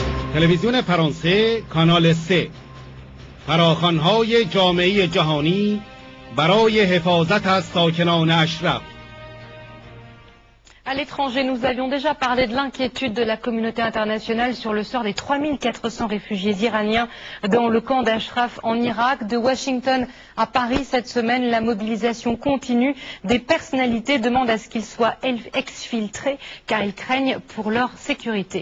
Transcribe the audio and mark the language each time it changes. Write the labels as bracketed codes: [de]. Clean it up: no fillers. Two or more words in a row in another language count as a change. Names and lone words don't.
[fa] تلویزیون فرانسه کانال 3 فراخوان‌های جامعه جهانی برای حفاظت از ساکنان اشرف. [fr] À l'étranger, nous avions déjà parlé de l'inquiétude de la communauté internationale sur le sort des 3400 réfugiés iraniens dans le camp d'Ashraf en Irak. De Washington à Paris cette semaine, la mobilisation continue. Des personnalités demandent à ce qu'ils soient exfiltrés car ils craignent pour leur sécurité.